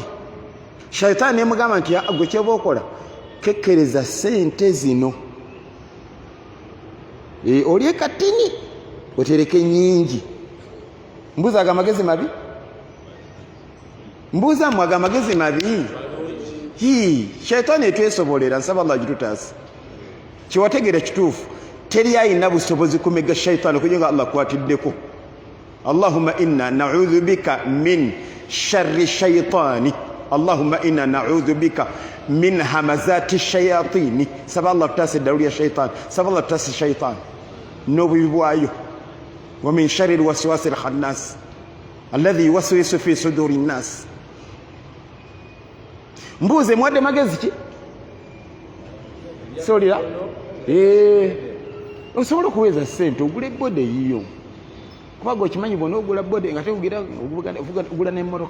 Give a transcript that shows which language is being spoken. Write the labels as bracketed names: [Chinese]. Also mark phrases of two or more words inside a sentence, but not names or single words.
[Ganda] Shayitaani nemugamba nti gwe kyoba okola kekkereza ssente zino, olye katini otereke nyingi. Mbuuza ago amagezi mabi? Mbuuza mmwe ago amagezi mabi? Shayitaani etwesobolera, nsaba Allah gitutaasa. Kiwategere kituufu, teri ayina busobozi kumega shayitaani okugira nga Allah akwatiddeko. [Arabic] اللهم إنا نعوذ بك من شر الشيطان، اللهم إنا نعوذ بك من همزات الشياطين. [Ganda] Saba Allah tutaase eddalu lya shaytaani, saba Allah tutaase shaytaani n'obubi bwayo. [Arabic] ومن شر الوسواس الخناس الذي يوسوس في صدور الناس. [Ganda] Mbuuze mwadde magezi ki? Solira osobola okuweza ssente ogula bode yiyo, kubaga okimanyi bona ogula bode nga tegula n'emmotoka.